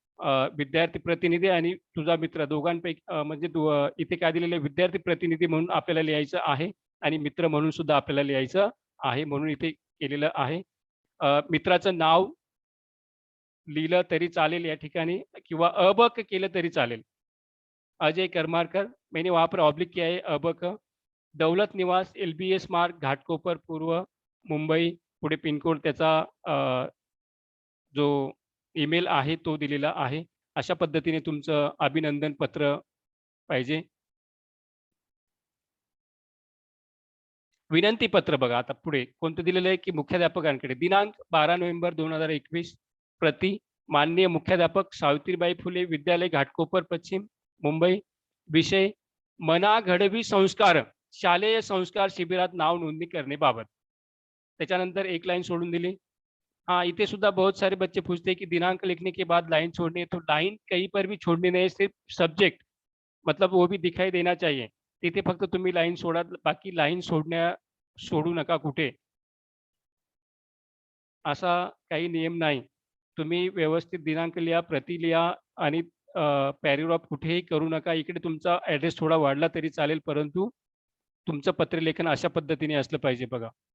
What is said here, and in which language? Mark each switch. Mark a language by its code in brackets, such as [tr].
[mr] विद्यार्थी प्रतिनिधी आणि तुझा मित्र दोघांपैकी म्हणजे इथे काय दिलेलं आहे, विद्यार्थी प्रतिनिधी म्हणून आपल्याला लिहायचं आहे आणि मित्र म्हणून सुद्धा आपल्याला लिहायचं आहे, म्हणून इथे केलेलं आहे. मित्राचं नाव लिहिलं तरी चालेल या ठिकाणी किंवा अबक केलं तरी चालेल. [hi] अजय करमारकर, मैंने वहाँ पर ऑब्लिक किया है अबक. [mr] दौलत निवास LBS मार्ग घाटकोपर पूर्व मुंबई, पुढे पिनकोड त्याचा जो ईमेल आहे तो दिलेला आहे. अशा पद्धतीने तुमचं अभिनंदन पत्र पाहिजे. विनंती पत्र बघा आता पुढे कोणतं दिलेलं आहे, की मुख्याध्यापकांकडे दिनांक 12 नोव्हेंबर 2021 प्रति माननीय मुख्याध्यापक सावित्रीबाई फुले विद्यालय घाटकोपर पश्चिम मुंबई. विषय मनाघडवी संस्कार शालेय संस्कार शिबिरात नाव नोंदणी करण्याबाबत. त्याच्यानंतर एक लाइन सोडून दिली. [hi] हाँ, [mr] इथे सुद्धा [hi] बहुत सारे बच्चे पूछते हैं कि दिनांक लिखने के बाद लाइन छोड़नी है, तो लाइन कहीं पर भी छोड़नी नहीं, सिर्फ सब्जेक्ट मतलब वो भी दिखाई देना चाहिए. [mr] तिथे फक्त तुम्ही लाईन सोडा, बाकी लाईन सोडू नका कुठे. असा काही नियम नाही. तुम्ही व्यवस्थित दिनांक लिहा, प्रती लिहा आणि पॅराग्राफ कुठेही करू नका. इकडे तुमचा ॲड्रेस थोडा वाढला तरी चालेल, परंतु तुमचं पत्रलेखन अशा पद्धतीने असलं पाहिजे बघा.